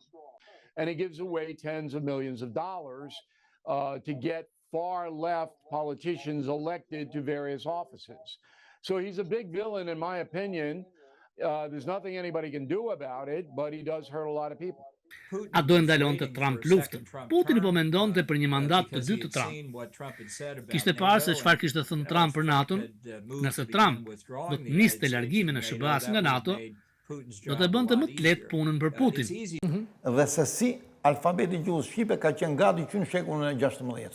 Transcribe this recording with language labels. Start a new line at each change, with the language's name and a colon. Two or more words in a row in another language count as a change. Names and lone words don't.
English: And it gives away tens of millions of dollars to get far left politicians elected to various offices. So he's a big villain, in my opinion. There's nothing anybody can do about it, but he does hurt a lot of people.
Albanian: A do e ndalonte Trump luftën. Putini po mendonte për një mandat të dytë të Trump. Kishte parë se çfarë kishte thënë Trump për NATO-n, nëse Trump do të niste largimin e SBA-s nga NATO, do të bënte më të lehtë punën për Putin. Dhe se si alfabeti gjuhës shqipe ka qenë gati që në shekullin e 16.